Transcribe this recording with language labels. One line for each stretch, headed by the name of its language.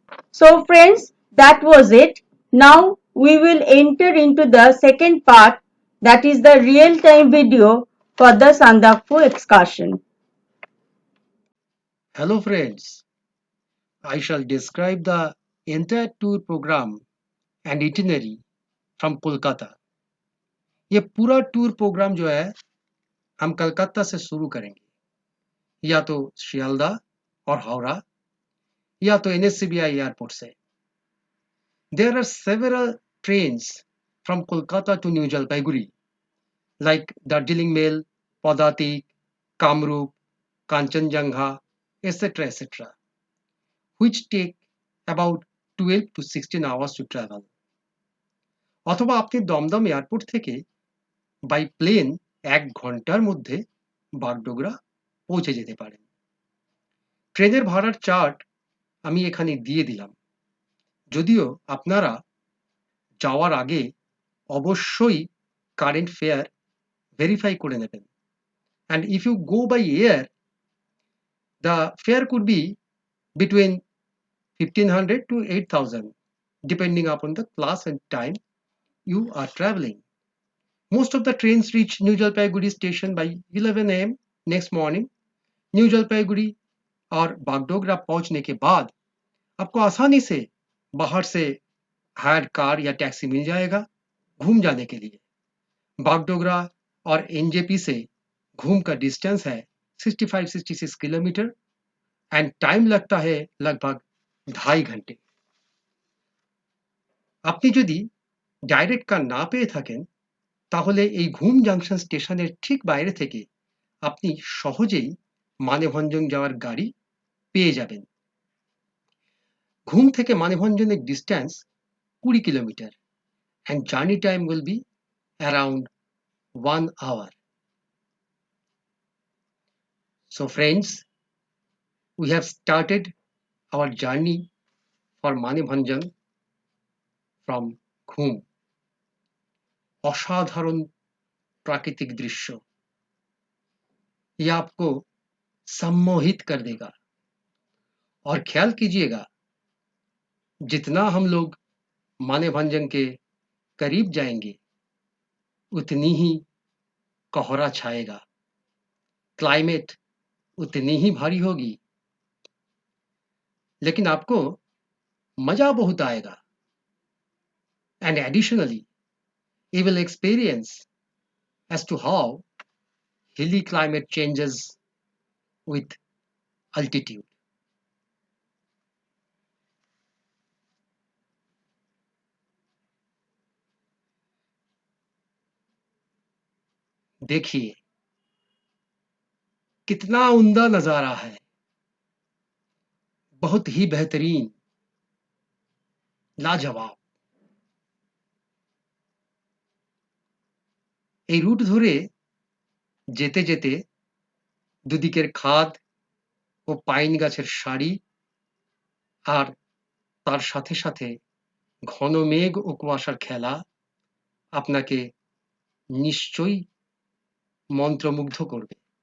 English: So friends, that was it. Now we will enter into the second part, that is the real-time video for the Sandakphu excursion. Hello friends, I shall describe the entire tour program and itinerary from Kolkata.
Hindi: ये पूरा tour programme जो है हम कलकत्ता से शुरू करेंगे, या तो शियालदा और हावड़ा या तो NSCBI एयरपोर्ट से.
English: There are several trains from Kolkata to New Jalpaiguri like Darjeeling Mail, Padatik, Kamrup, Kanchenjunga, etc., which take about 12 to 16 hours to travel.
Bangla: অথবা আপনি দমদম এয়ারপোর্ট থেকে বাই প্লেন 1 ঘন্টার মধ্যে বাগডোগরা পৌঁছে যেতে পারেন. ট্রেনের ভাড়ার চার্ট আমি এখানে দিয়ে দিলাম, যদিও আপনারা যাওয়ার আগে অবশ্যই কারেন্ট ফেয়ার ভেরিফাই করে নেবেন.
English: And if you go by air, the fare could be between 1500 to 8000 depending upon the class and time you are traveling. Most of the trains reach New Jalpaiguri station by 11 a.m. next morning.
Hindi: New Jalpaiguri और बागडोगरा पहुंचने के बाद आपको आसानी से बाहर से higher car या टैक्सी मिल जाएगा घूम जाने के लिए. बागडोगरा और NJP से घूम का डिस्टेंस है 65-66 किलोमीटर एंड टाइम लगता है लगभग 2.5 ঘন্টা।
Bangla: আপনি যদি ডাইরেক্ট কার না পেয়ে থাকেন তাহলে এই ঘুম জাংশন স্টেশনের ঠিক বাইরে থেকে আপনি সহজেই মানেভঞ্জন যাওয়ার গাড়ি পেয়ে যাবেন। ঘুম থেকে মানেভঞ্জনের distance 20 kilometre
English: and journey time will be around 1 hour. So friends, we have started our journey for Manibhanjan from Ghum.
Hindi: असाधारण प्राकृतिक दृश्य ये आपको सम्मोहित कर देगा और ख्याल कीजिएगा जितना हम लोग मानेभंजन के करीब जाएंगे उतनी ही कोहरा छाएगा, क्लाइमेट उतनी ही भारी होगी, लेकिन आपको मजा बहुत आएगा।
English: And additionally, you will experience as to how hilly climate changes with altitude.
Hindi: देखिए कितना उम्दा नजारा है, बहुत ही बेहतरीन, लाजवाब।
Bangla: এই রুট ধরে যেতে যেতে দুদিকের খাদ ও পাইন গাছের সারি আর তার সাথে সাথে ঘন মেঘ ও কুয়াশার খেলা আপনাকে নিশ্চয়ই মন্ত্রমুগ্ধ করবে।